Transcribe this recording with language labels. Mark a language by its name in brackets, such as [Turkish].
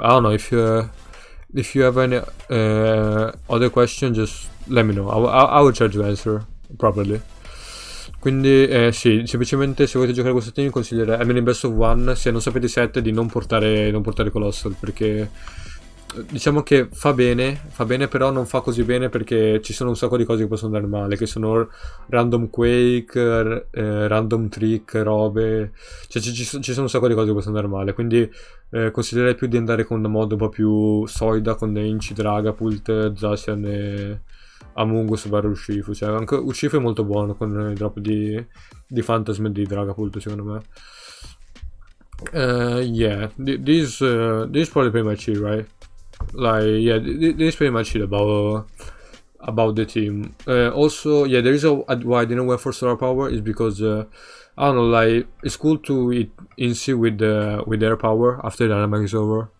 [English] I don't know if you have any other question, just let me know. I will try to answer properly. [Italian] Quindi sì, semplicemente se volete giocare questo team consiglierei, almeno in best of 1, se non sapete i set, di non portare Colossal, perché diciamo che fa bene, però non fa così bene perché ci sono un sacco di cose che possono andare male, che sono random quake, random trick, robe, cioè ci sono un sacco di cose che possono andare male, quindi consiglierei più di andare con una mod un po' più solida, con Inci, Dragapult, Zacian e Amungus / Urshifu. Cioè anche Urshifu è molto buono con il drop di Phantasm e di Dragapult, secondo me. [English] Yeah, this is probably pretty much it, right? Like, yeah, this is pretty much it about the team. Also, yeah, there is why I didn't went for Solar Power is because I don't know, like it's cool to eat Inci with Air Power after Dynamax is over.